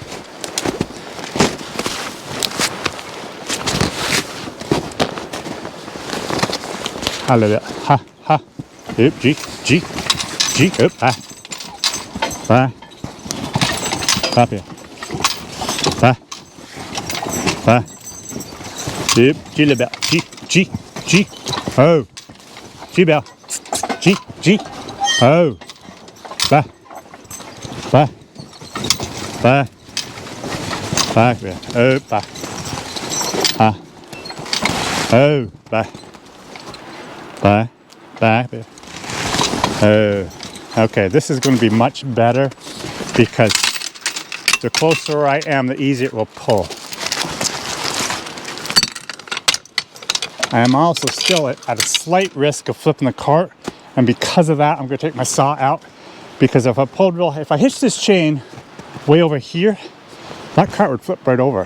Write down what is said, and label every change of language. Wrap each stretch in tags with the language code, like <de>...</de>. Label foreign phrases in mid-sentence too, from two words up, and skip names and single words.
<en>A little bit. Ha, ha. Oop, G, oop, ah. Ba. Up here. Ba. Ba. Oop, G little bit. G. Oh. G bell. G. Oh. Ba. Ba. Ba. Ba. Oh, ba. Ah. Oh, ba. Ba. Ba. Oh. Okay, this is going to be much better because the closer I am, the easier it will pull. I am also still at a slight risk of flipping the cart, and because of that, I'm going to take my saw out, because if I hitch this chain way over here, that cart would flip right over.</en>